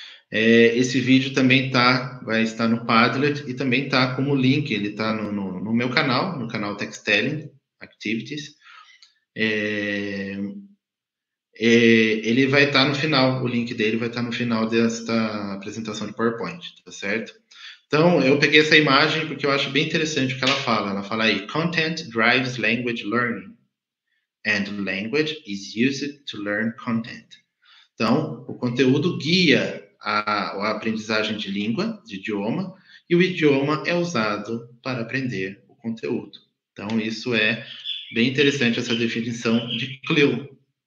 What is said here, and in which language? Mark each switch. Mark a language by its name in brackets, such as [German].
[Portuguese] Esse vídeo também vai estar no Padlet e também está como link, ele está no meu canal, no canal Textelling Activities. Ele vai estar no final, o link dele vai estar no final desta apresentação de PowerPoint, tá certo? Então, eu peguei essa imagem porque eu acho bem interessante o que ela fala. Ela fala aí, [English] content drives language learning, and language is used to learn content. [Portuguese] Então, o conteúdo guia a aprendizagem de língua, de idioma, e o idioma é usado para aprender o conteúdo. Então, isso é bem interessante, essa definição de CLIL.